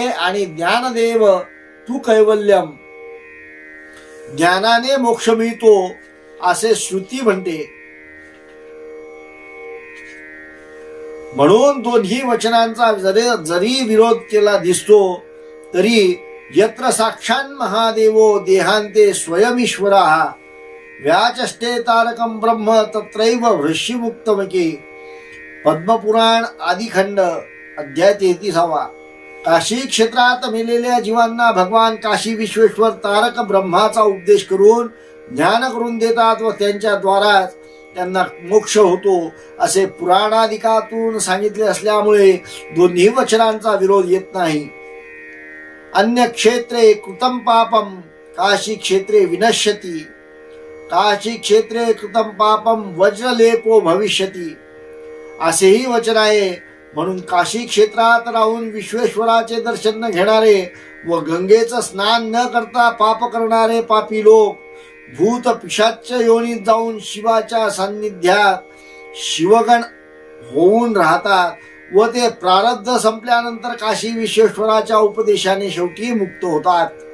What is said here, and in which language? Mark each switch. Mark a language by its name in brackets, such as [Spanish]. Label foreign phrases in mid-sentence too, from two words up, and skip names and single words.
[Marathi] आणि ज्ञानदेव तू कैवल्यम ज्ञानाने मोक्ष मिळतो असे श्रुती म्हणते. म्हणून दोन्ही वचनांचा जरी विरोध केला दिसतो तरी [Sanskrit] यत्र साक्षान् महादेवो देहांते स्वयमीश्वरः व्याचष्टे तारकं ब्रह्म तत्रैव वृष्यमुक्तमके. [Marathi] पद्मपुराण आदिखंड अध्याय 33. काशी क्षेत्रात मेलेल्या जीवांना भगवान काशी विश्वेश्वर तारक ब्रह्माचा उपदेश करून ज्ञान करून देतात व त्यांच्या द्वाराच त्यांना मोक्ष होतो असे पुराणादिकातून सांगितले असल्यामुळे दोन्ही वचनांचा विरोध येत नाही. [Sanskrit] अन्य क्षेत्रे कृतं पापम काशी क्षेत्रे विनश्यति. काशी क्षेत्रे कृतं पापम वज्रलेपो भविष्यति [Marathi] असेही वचन आहे. म्हणून काशी क्षेत्रात राहून विश्वेश्वराचे दर्शन न घेणारे व गंगेचं स्नान न करता पाप करणारे पापी लोक भूत पिशाच योनीत जाऊन शिवाच्या सान्निध्यात शिवगण होऊन राहतात व ते प्रारब्ध संपल्यानंतर काशी विश्वेश्वराच्या उपदेशाने शेवटी मुक्त होतात.